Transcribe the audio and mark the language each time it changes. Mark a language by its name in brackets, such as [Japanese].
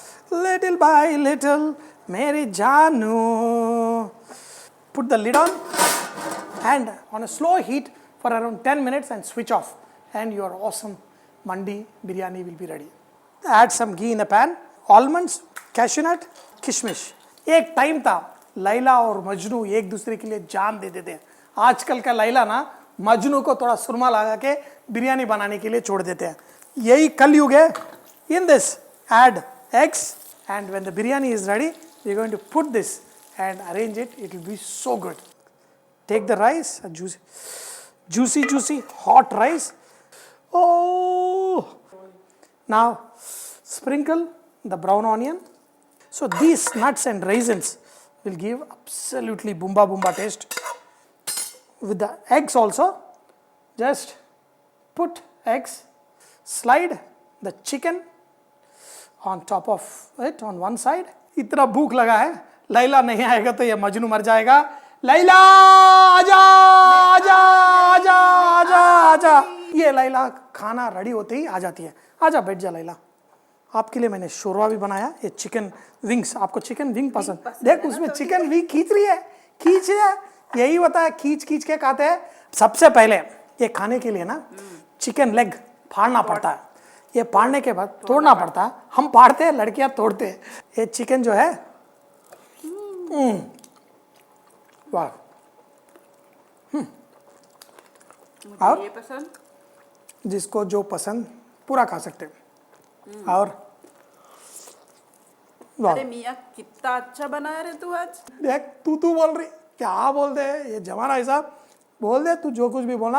[English] Little by little, Mary Janu. put the lid on and on a slow heat for around 10 minutes and switch off, and your awesome mandi biryani will be ready. Add some ghee in a pan, almonds, cashew nut, kishmish. [Hindi] एक time था लैला और मजनू एक दूसरे के लिए जान दे देते हैं. आजकल का लैला ना मजनू को थोड़ा सुरमा लगा के बिरयानी बनाने के लिए छोड़ देते हैं. यही कलयुग है. [English] In this, add eggs, and when the biryani is ready, we're going to put this and arrange it. It will be so good. Take the rice, a juicy, hot rice. Oh! Now, sprinkle the brown onion. So these nuts and raisins will give absolutely boomba taste. With the eggs also, just put eggs, slide the chicken on top of it on one side. [Hindi] इतना भूख लगा है, लैला नहीं आएगा तो ये मजनू मर जाएगा. लैला आजा आजा आजा आजा आजा. ये लैला खाना रेडी होते ही आ जाती है. आजा बैठ जा लैला. आपके लिए मैंने शोरवा भी बनाया. ये चिकन विंग्स, आपको चिकन विंग पसंद? देख उसमें चिकन विंग खींच रही है, खींच रही है. यही होता है, खींच के खाते हैं. सबसे पहले ये खाने के लिए ना चिकन लेग फाड़ना पड़ता है. ये फाड़ने के बाद तोड़ना पड़ता है. हम फाड़ते हैं, लड़कियां तोड़ते हैं. ये चिकन जो है वाह. और ये पसंद, जिसको जो पसंद पूरा खा सकते हैं. और वाह, अरे मियाँ कितना अच्छा बनाया रे तू आज. देख तू बोल रही, क्या बोल दे. ये जमाना ऐसा, बोल दे तू जो कुछ भी बोला.